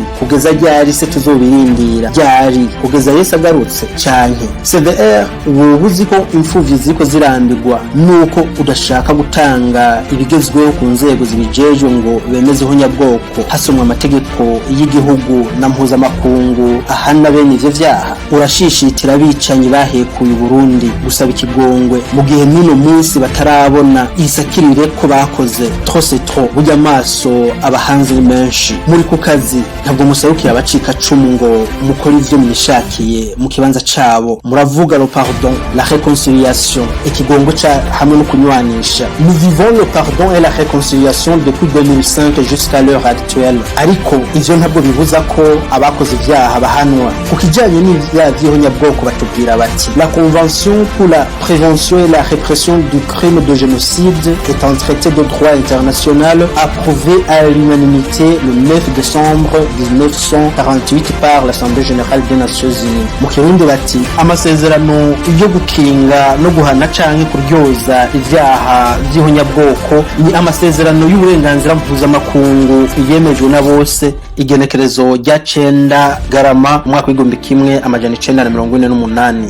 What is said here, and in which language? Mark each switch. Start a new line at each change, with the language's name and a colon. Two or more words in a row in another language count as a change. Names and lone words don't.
Rundi: Kugeza ryari se tuzobirindira ryari? Kugeza Yesu agarutse canke severe ubuzi ko imfuvyi ziko zirambirwa nuko udashaka gutanga ibigezweho ku nzego zibijejwe ngo bemezeho nyabwoko hasomwa amategeko y'igihugu na mpuzamakungu ahana bene ivyo vyaha? Urashishitira abicanyi bahekuye Burundi gusaba ikigongwe mu gihe n'uno munsi batarabona isakirire ko bakoze
French: trop c'est trop.
Rundi: Burya amaso abahanzi menshi muri ku kazi, ntabwo musarukira abacika cumu ngo mukora ivyo mwishakiye mu kibanza cabo.
French: Muravuga le pardon, la réconciliation,
Rundi: ikigongo ca hamwe no kunywanisha.
French: Nous vivons le pardon et la réconciliation depuis 2005 jusqu'à l'heure actuelle.
Rundi: Ariko ivyo ntabwo bibuza ko abakoze ivyaha bahanwa. Kukijanye n'ivyaha vy'ihonyabwoko batubwira bati
French: la convention pour la prévention et la répression du crime de génocide est un traité de droit international approuvé à l'unanimité le 9 décembre 1948 par l'Assemblée générale des Nations Unies.
Rundi: Mu Kirundi bati amasezerano yo gukinga no guhana canke kuryoza ivyaha vy'ihonyabwoko ni amasezerano y'uburenganzira mpuzamakungu yemejwe na bose, igenekerezo rya 9 Garama umwaka w'1948.